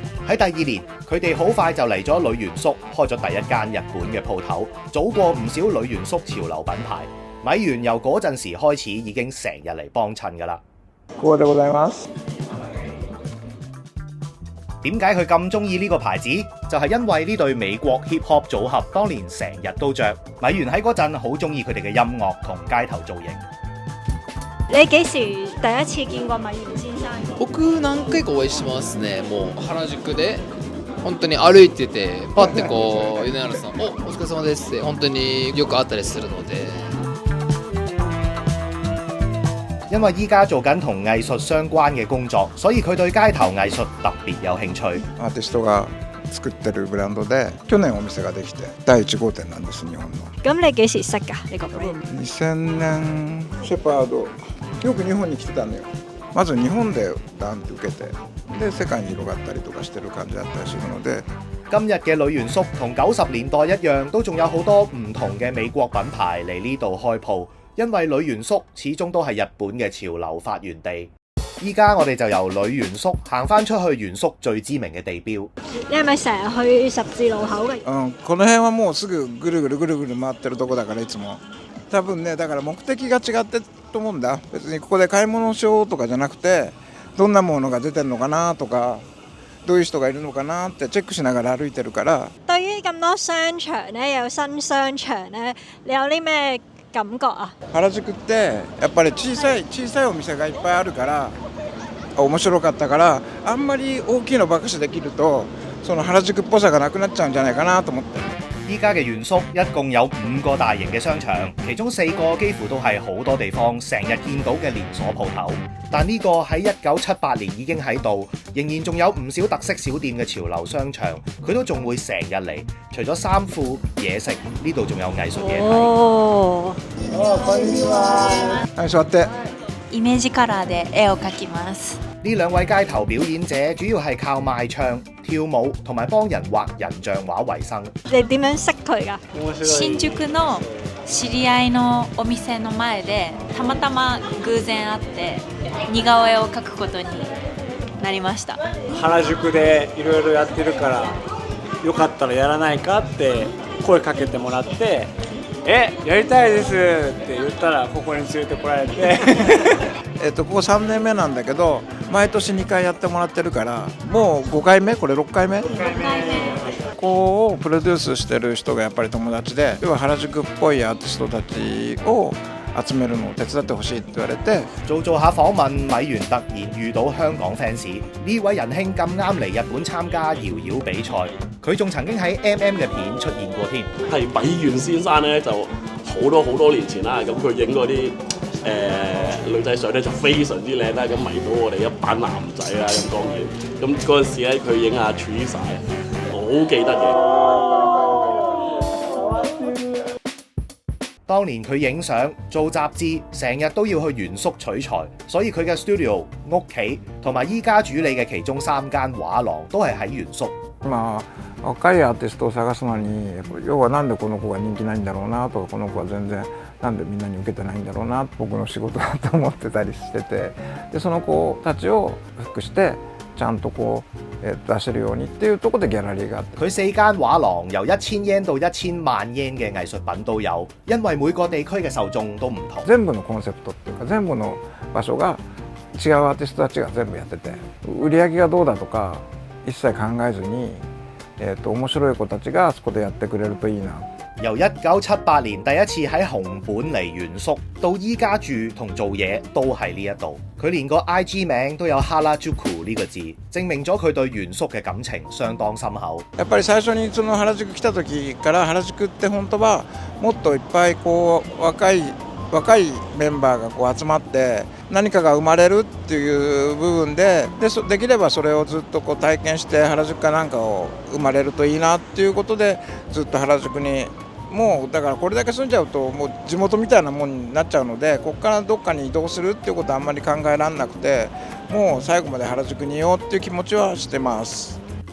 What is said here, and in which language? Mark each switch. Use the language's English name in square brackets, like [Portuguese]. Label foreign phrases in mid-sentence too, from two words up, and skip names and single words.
[Cantonese] 喺第2年，佢哋好快就嚟咗女原宿，開咗第一間日本嘅鋪頭，早過唔少女原宿潮流品牌。米原由嗰陣時開始已經成日嚟幫襯㗎啦。 [Japanese] こうでございます。 [Cantonese] 點解佢咁中意呢個牌子？就係因為呢對美國 [English] hip hop [Cantonese] 組合當年成日都着。米原喺嗰陣好中意佢哋嘅音樂同街頭造型。你幾時第一次見過米原先生 [Japanese] 僕何回かお会いしますね。もう原宿で本当に歩いててパッてこう米原さん「お疲れ様です」って本当によく会ったりするので。 [Cantonese] 因為依家做緊同藝術相關嘅工作，所以佢對街頭藝術特別有興趣。 [Japanese] アーティストが作ってるブランドで去年お店ができて第1号店なんです日本の。 [Cantonese] 咁你幾時識㗎？呢個 brand？ [Japanese] 2000 年シェパードよく日本に來てたのよ。まず日本でダンって受けてで世界に広がったりとかしてる感じだったりするので。 [Cantonese] 今日嘅女元宿同90年代一樣，都仲有好多唔同嘅美國品牌嚟呢度開鋪，因為女元宿始終都係日本嘅潮流發源地。依家我哋就由女元宿行翻出去元宿最知名嘅地標。你係咪成日去十字路口嘅？ [Japanese] この辺はもうすぐぐるぐるぐるぐる回ってるとこだからいつも。多分ねだから目的が違ってると思うんだ。別にここで買い物しようとかじゃなくてどんなものが出てるのかなとかどういう人がいるのかなってチェックしながら歩いてるから。 [Cantonese] 對於咁多商場咧，有新商場咧，你有啲咩感覺啊？ [Japanese] 原宿ってやっぱり小さいお店がいっぱいあるから面白かったからあんまり大きいのばかしできるとその原宿っぽさがなくなっちゃうんじゃないかなと思って。 [Cantonese] 依家嘅元宿一共有5個大型嘅商場，其中4個幾乎都係好多地方成日見到嘅連鎖鋪頭。但呢個喺1978年已經喺度，仍然仲有唔少特色小店嘅潮流商場，佢都仲會成日嚟。除咗衫褲、嘢食，呢度仲有藝術嘢睇。哦， [Japanese] こんにちは。はい、座って。イメージカラーで絵を描きます。 [Cantonese] 呢兩位街頭表演者主要係靠賣唱、跳舞同埋幫人畫人像畫為生。你點樣識佢㗎？ [Japanese] 新宿の知り合いのお店の前でたまたま偶然会って似顔絵を描くことになりました。原宿でいろいろやってるからよかったらやらないかって声かけてもらってやりたいですって言ったらここに連れてこられてここ3年目なんだけど毎年2回やってもらってるからもう5回目これ6回目ここをプロデュースしてる人がやっぱり友達で要は原宿っぽいアーティストたちを集めるのを手伝ってほしいって言われて [Cantonese] 做下訪問，米原突然遇到香港 fans， 呢位仁兄咁啱嚟日本參加搖搖比賽，佢仲曾經喺 MM 嘅片出現過添。係米原先生咧就好多年前啦，咁佢影嗰啲女仔相咧就非常之靚啦，咁迷到我哋一班男仔啦，咁當然，咁嗰陣時咧佢影阿 Teresa， 我好記得嘅。當年佢影相、做雜誌，成日都要去元宿取材，所以佢嘅 studio、屋企同埋依家主理嘅其中3間畫廊都係喺元宿。 [Japanese] 今若いアーティストを探すのに要はなんでこの子が人気ないんだろうなとこの子は全然なんでみんなに受けてないんだろうな僕の仕事だと思ってたりしててでその子たちをフックしてちゃんとこう出せるようにっていうところでギャラリーがあって [Cantonese] 佢4間畫廊由1000yen到1000萬yen嘅藝術品都有，因為每個地區嘅受眾都唔同。 [Japanese] 全部のコンセプトっていうか全部の場所が違うアーティストたちが全部やってて売り上げがどうだとか一切考えずに、面白い子たちがあそこでやってくれるといいな。 [Cantonese] 由1978年第一次喺紅本嚟元宿，到依家住同做嘢都係呢一度。佢連個 IG 名都有哈拉朱庫呢個字，證明咗佢對元宿嘅感情相當深厚。 [Japanese] やっぱり最初にその原宿来た時から原宿って本当はもっといっぱいこう若いメンバーがこう集まって何かが生まれるっていう部分でできればそれをずっとこう体験して原宿かなんかを生まれるといいなっていうことでずっと原宿にもうだからこれだけ住んじゃうともう地元みたいなもんになっちゃうのでここからどっかに移動するっていうことはあんまり考えられなくてもう最後まで原宿にいようっていう気持ちはしてます。